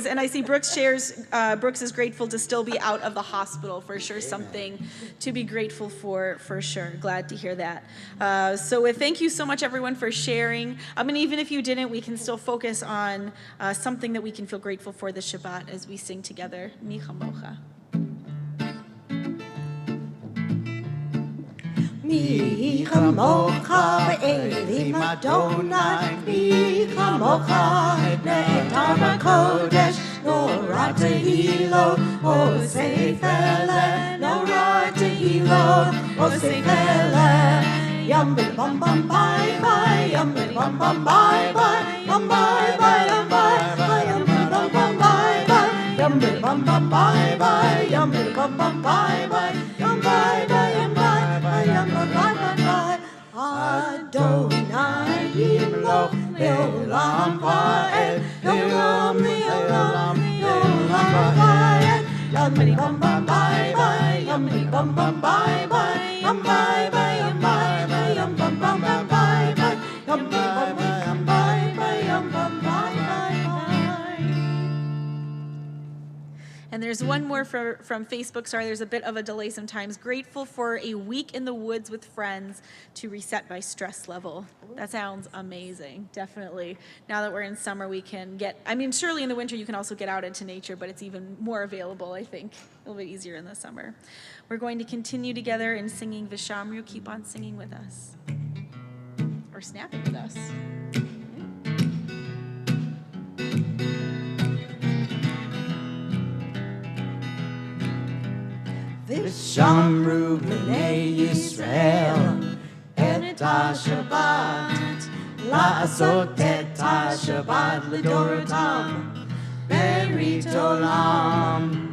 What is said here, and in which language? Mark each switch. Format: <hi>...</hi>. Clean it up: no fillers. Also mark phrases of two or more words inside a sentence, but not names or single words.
<en>And I see Brooks shares, Brooks is grateful to still be out of the hospital, for sure. Amen. Something to be grateful for sure. Glad to hear that. So thank you so much, everyone, for sharing. I mean, even if you didn't, we can still focus on something that we can feel grateful for this Shabbat as we sing together.</en> <he>מי כמוכה. מי כמוכה באלים אדוני, מי כמוכה נאדר בקודש, נורא תהילות, עושה פלא, נורא תהילות, עושה פלא. Yum bim bum bum bye bye, yum bim bum bum bye bye, yum bye bye, yum bye bye, yum bim bum bum bye bye, yum bim bum bum bye bye, yum bim bum bum bye bye, yum bye bye, yum bye bye, yum bye bye bye. אדוני לעולם, לעולם ועד, לעולם, לעולם, לעולם ועד. Yummy bum bum bye bye, yummy bum bum bye bye, yum bye bye, yum bye bye, yum bum bum bum bye bye, yum bye bye, yum bye bye, yum bum bye bye bye.</he> <en>And there's one more from Facebook. Sorry, there's a bit of a delay sometimes. Grateful for a week in the woods with friends to reset my stress level. That sounds amazing, definitely. Now that we're in summer, we can get, I mean, surely in the winter you can also get out into nature, but it's even more available, I think. A little bit easier in the summer. We're going to continue together in singing Vishamru. Keep on singing with us. Or snapping with us.</en> <he>ושמרו בני ישראל את השבת לעשות את השבת לדורותם ברית עולם.</he>